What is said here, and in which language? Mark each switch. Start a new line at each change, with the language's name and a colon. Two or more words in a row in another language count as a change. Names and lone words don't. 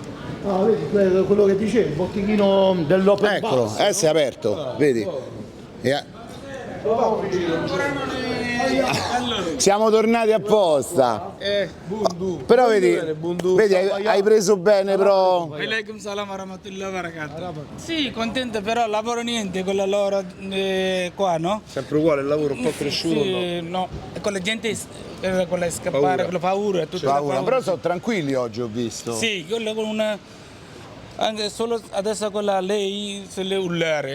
Italian: Ah, vedi quello che dicevi, il botteghino dell'open Eccolo, bar. si è aperto, vedi? Siamo tornati apposta. Però vedi, hai preso bene, però.
Arabic: عليكم السلام ورحمة الله وبركاته.
Italian: Sì, contento, però lavoro niente con la loro qua, no? Sempre uguale il lavoro, un po' cresciuto. Sì, no. E con la gente con la scappare, con la paura, tutta la Paura. paura. Però sono tranquilli oggi, ho visto. Sì, quello con una. Anche solo adesso con la lei se le urlare.